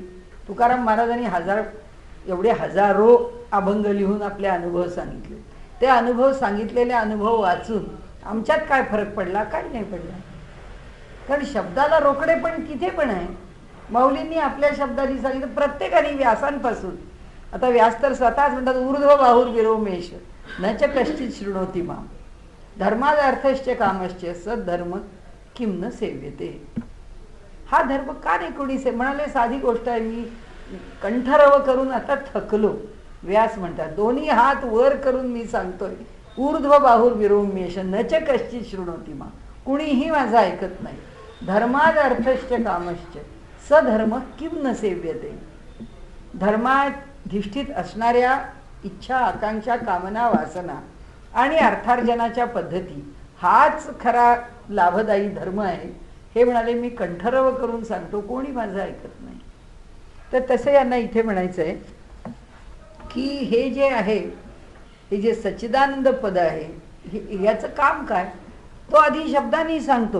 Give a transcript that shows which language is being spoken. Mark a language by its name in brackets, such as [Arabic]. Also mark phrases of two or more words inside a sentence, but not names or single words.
[Marathi] तुकाराम महाराजांनी एवढे हजारो अभंग लिहून आपले अनुभव सांगितले. ते अनुभव, सांगितलेले अनुभव वाचून आमच्यात काय फरक पडला, काही नाही पडला. कारण शब्दाला रोकडे पण तिथे पण आहे. माऊलींनी आपल्या शब्दांनी सांगितलं, प्रत्येकाने व्यासांपासून. आता व्यास तर स्वतःच म्हणतात [Sanskrit] ऊर्ध्व बाहुर विरोमेश न च कश्चित शृणोती माम, धर्मार्थश्च कामश्च सद्धर्म किम न सेव्यते. [Marathi] हा धर्म का नाही कोणी से, म्हणाले साधी गोष्ट आहे, मी कंठरव करून आता थकलो. व्यास म्हणतात दोन्ही हात वर करून मी सांगतोय, [Sanskrit] ऊर्ध्व बाहुर विरोमेश न च कश्चित शृणोती माम, [Marathi] कुणीही माझं ऐकत नाही. [Sanskrit] धर्मार्थश्च कामश्च सधर्म किम न सेव्यते. [Marathi] धर्माधिष्ठित असणाऱ्या इच्छा, आकांक्षा, कामना, वासना आणि अर्थार्जनाच्या पद्धती हाच खरा लाभदायी धर्म आहे. हे म्हणाले मी कंठरव करून सांगतो, कोणी माझं ऐकत नाही. तर तसं यांना इथे म्हणायचं आहे की हे जे आहे, हे जे सच्चिदानंद पद आहे, याचं काम काय, तो आधी शब्दांनी सांगतो.